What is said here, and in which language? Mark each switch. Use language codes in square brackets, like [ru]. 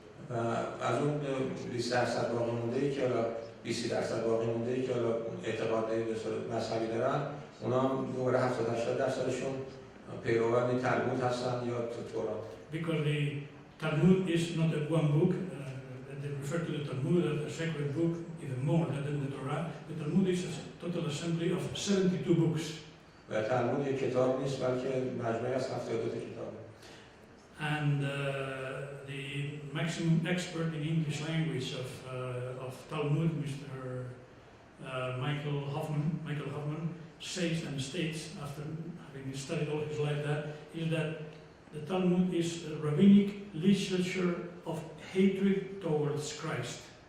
[fa] و از اون 20% باقی مونده‌ای که حالا 20% باقی مونده‌ای که حالا اعتقاد مذهبی دارن، اونا دوباره 70-80%شون پیروان تلمود هستن یا تورات. [en] Because the Talmud is not a one book. They refer to the Talmud as a sacred book even more than the Torah. The Talmud is a total assembly of 72 books. [fa] و تلمود یک کتاب نیست بلکه مجموعه از 72 کتاب. [en] And the maximum expert in English language of Talmud, Mr. Michael Hoffman, says and states, after having studied all his life, that the Talmud is a rabbinic literature of hatred towards Christ.